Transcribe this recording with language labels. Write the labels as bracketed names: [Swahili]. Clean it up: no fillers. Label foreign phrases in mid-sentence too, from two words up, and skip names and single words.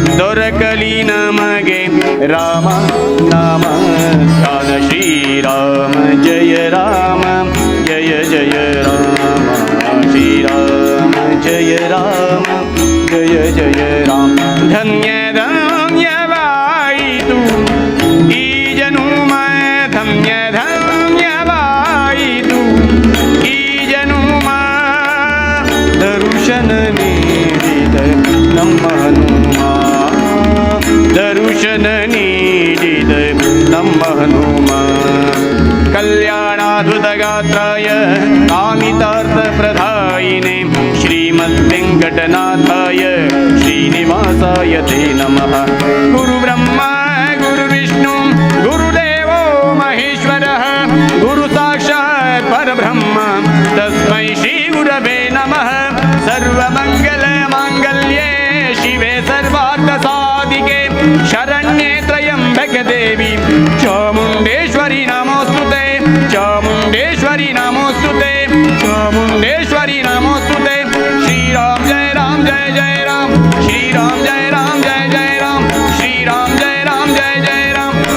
[Kannada] ದೊರಕಲಿ ನಮಗೆ ರಾಮ ನಾಮ ದಾನ [Sanskrit] ಶ್ರೀರಾಮ ಜಯ ರಾಮ ಜಯ ಜಯ ರಾಮ ಶ್ರೀರಾಮ ಜಯ ರಾಮ ಜಯ ಜಯ ರಾಮ [Kannada] ಧನ್ಯ ಧನ್ಯವಾಯಿತು ಈ ಜನುಮ ಧನ್ಯ ಧನ್ಯವಾಯಿತು ಈ ಜನುಮ ದರ್ಶನ ನೀಡಿದ ನಮ್ಮ ಹನುಮ ದರ್ಶನ ನೀಡಿದ ನಮ್ಮ ಹನುಮ [Sanskrit] ಕಲ್ಯಾಣಾದ್ಭುತಗಾತ್ರಾಯ ಕಾಮಿತಾರ್ಥಪ್ರದಾಯಿನೇ ಶ್ರೀಮದ್ವೆಂಕಟನಾಥಾಯ ಶ್ರೀನಿವಾಸಾಯ ತೇ ನಮಃ ಗುರು ಬ್ರಹ್ಮ ಗುರು ವಿಷ್ಣು ಗುರುದೇವೋ ಮಹೇಶ್ವರಃ ಗುರು ಸಾಕ್ಷಾತ್ ಪರಬ್ರಹ್ಮ ತಸ್ಮೈ ಶ್ರೀ ಗುರವೇ ನಮಃ ಸರ್ವಮಂಗಲ ಮಾಂಗಲ್ಯೇ ಶಿವೆ ಸರ್ವಾರ್ಥ ಸಾಧಿಕೆ ಶರಣ್ಯೇ ತ್ರಯಂಬಕೆ ದೇವಿ ಚಾಮುಂಡೇಶ್ವರಿ ನಮೋಸ್ತುತೆ ಚಾಮುಂಡೇಶ್ವರಿ ನಮೋಸ್ತುತೆ ಚಾಮುಂಡೇಶ್ವರಿ ನಮೋಸ್ತುತೆ ಶ್ರೀರಾಮ್ ಜಯ ರಾಮ್ ಜಯ ಜಯ ರಾಮ್ ಶ್ರೀರಾಮ್ ಜಯ ರಾಮ್ ಜಯ ಜಯ ರಾಮ್ ಶ್ರೀರಾಮ್ ಜಯ ರಾಮ್ ಜಯ ಜಯ ರಾಮ್